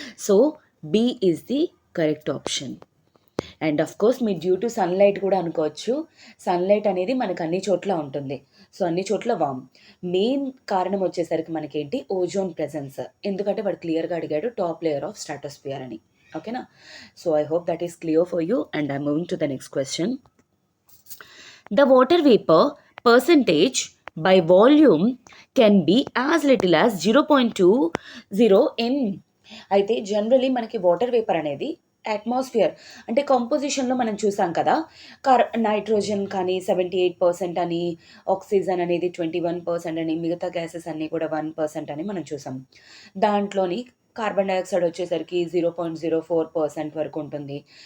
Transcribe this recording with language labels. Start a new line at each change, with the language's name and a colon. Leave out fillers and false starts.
English: So B is the correct option. And of course మీరు due to sunlight
Telugu: కూడా అనుకోవచ్చు. Sunlight అనేది మనకు అన్ని చోట్ల ఉంటుంది. సో అన్ని చోట్ల వామ్. మెయిన్ కారణం వచ్చేసరికి మనకేంటి? Ozone presence. ఎందుకంటే వాడు క్లియర్గా అడిగాడు
English: top layer of stratosphere
Telugu: అని. ఓకేనా?
English: So I hope that is clear for you and I'm moving to the next question. The water vapour percentage by volume can be as little as 0.20 in.
Telugu: అయితే generally మనకి water vapour అనేది atmosphere అంటే కంపోజిషన్లో మనం చూసాం కదా, nitrogen కానీ 78% అని, oxygen అనేది 21% అని, మిగతా గ్యాసెస్ అన్నీ కూడా 1% అని మనం చూసాం. దాంట్లోని కార్బన్ డైఆక్సైడ్ వచ్చేసరికి 0.04% వరకు ఉంటుంది.